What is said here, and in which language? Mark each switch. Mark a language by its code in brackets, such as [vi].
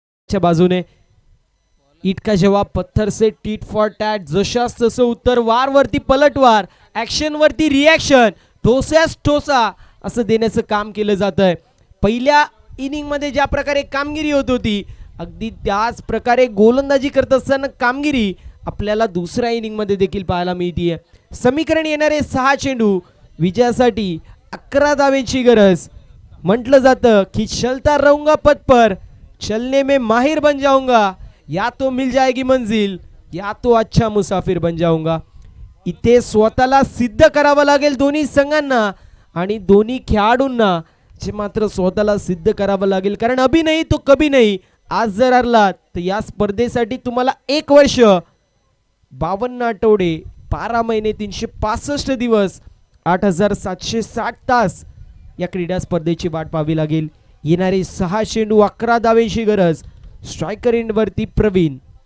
[mr] बाजूने [hi] इट का जवाब पत्थर से, [en] tit for tat, [mr] जशास तसं उत्तर, वार वरती पलटवार, ऍक्शन वरती रिॲक्शन, ठोसास ठोसा असं देण्याचं काम केलं जात आहे. पहिल्या इनिंग मध्ये ज्या प्रकारे कामगिरी होत होती, अगदी त्याच प्रकारे गोलंदाजी करत असताना कामगिरी आपल्याला दुसऱ्या इनिंग मध्ये देखील पाहायला मिळते. समीकरण येणारे 6 चेंडू, विजयासाठी 11 धावेची गरज. म्हटलं जातं की [hi] चलता रहूंगा पथ पर, चलने में माहिर बन जाऊंगा, या तो मिल जाएगी मंजिल, या तो अच्छा मुसाफिर बन जाऊंगा. [mr] इथे स्वतःला सिद्ध करावं लागेल दोन्ही संघांना आणि दोन्ही खेळाडूंना जे मात्र स्वतःला सिद्ध करावं लागेल. कारण अभी नाही तो कभी नाही. आज जर हरलात तर या स्पर्धेसाठी तुम्हाला 1 वर्ष 52 आठवडे 12 महिने 365 दिवस 8760 तास या क्रीडा स्पर्धेची वाट पाहावी लागेल. येणारे 6 चेंडू, 11 धावेची गरज. स्ट्रायकर एंड वरती प्रवीण.